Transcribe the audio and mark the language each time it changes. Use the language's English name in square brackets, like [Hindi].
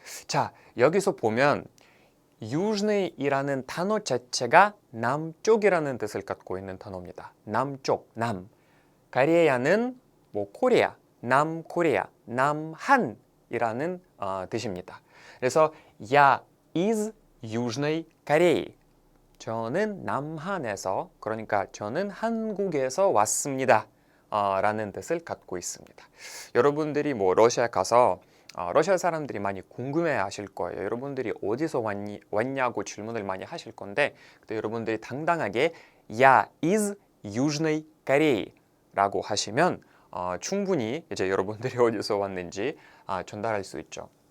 [Korean] 자, 여기서 보면 유즈네이라는 단어 자체가 남쪽이라는 뜻을 갖고 있는 단어입니다. 남쪽, 남. 코리아는 뭐 코리아, 남코리아, 남한이라는 뜻입니다. [Russian] 그래서 я из Южной Кореи. [Korean] 저는 남한에서, 그러니까 저는 한국에서 왔습니다. 라는 뜻을 갖고 있습니다. 여러분들이 뭐 러시아 가서 러시아 사람들이 많이 궁금해 하실 거예요. 여러분들이 어디서 왔냐고 질문을 많이 하실 건데 그때 여러분들이 당당하게 [Russian] Я из Южной Кореи [Korean] 라고 하시면 충분히 이제 여러분들이 어디서 왔는지 전달할 수 있죠.